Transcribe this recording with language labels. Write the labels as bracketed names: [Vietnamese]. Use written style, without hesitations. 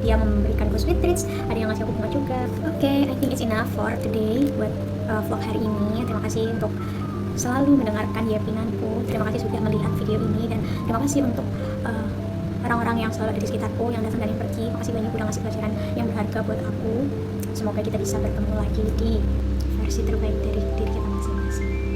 [Indonesian] Dia memberikan gue sweet treats, ada yang ngasih aku bunga juga. [English] Oke, I think it's enough for today [Indonesian] buat vlog hari ini. Terima kasih untuk selalu mendengarkan yapinanku. Terima kasih sudah melihat video ini, dan terima kasih untuk orang-orang yang selalu ada di sekitarku, yang datang dan yang pergi. Makasih banyak udah ngasih pelajaran yang berharga buat aku. Semoga kita bisa bertemu lagi di versi terbaik dari diri kita masing-masing.